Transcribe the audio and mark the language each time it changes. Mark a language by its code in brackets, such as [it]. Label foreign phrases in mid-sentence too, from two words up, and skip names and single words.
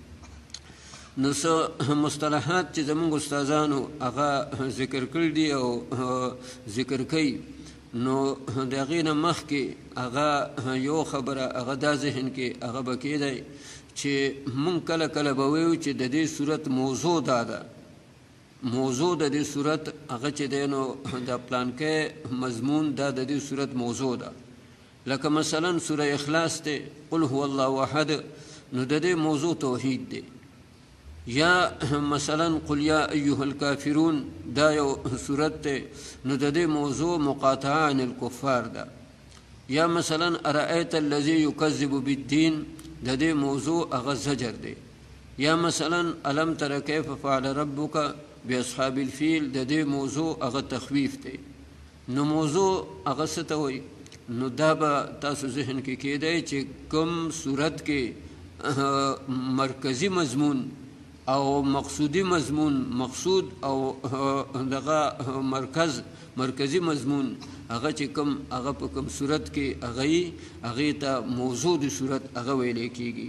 [ps] نو څه مصطلحات چې زمونږ استادانو هغه ذکر کړي دي او ذکر کوي، نو د هغې نه مخکې هغه یو خبره هغه دا ذهن کې هغه به کېدی چې مونږ کله کله به وایو چې د دې صورت موضوع دا ده، موضوع د دې صورت هغه چې دی نو د پلانکی مضمون دا د دې صورت موضوع ده. لکه مثلا سوره اخلاص دی، [ar] قل هو الله احد، [ps] نو د دې موضوع توحید دی. یا مثلا [ar] قل یا ایها الکافرون [ps] دا یو صورت دی، نو د دې موضوع [ar] مقاطعه عن الکفار [ps] ده. یا مثلا [ar] ارأیت الذی یکذب بالدین [ps] د دې موضوع هغه زجر دی. یا مثلا [ar] الم تر کیف فعل ربک باصحاب الفیل [ps] د دې موضوع هغه تخویف دی. نو موضوع هغه څه ته وایي؟ نو دا به تاسو ذهن کې کېدی چې کوم صورت کې مرکزی مضمون او مقصودی مضمون، مقصود او دغه مرکزی مضمون هغه چې کوم هغه په کوم صورت کې هغې ته موضوع د صورت هغه ویلی کېږي.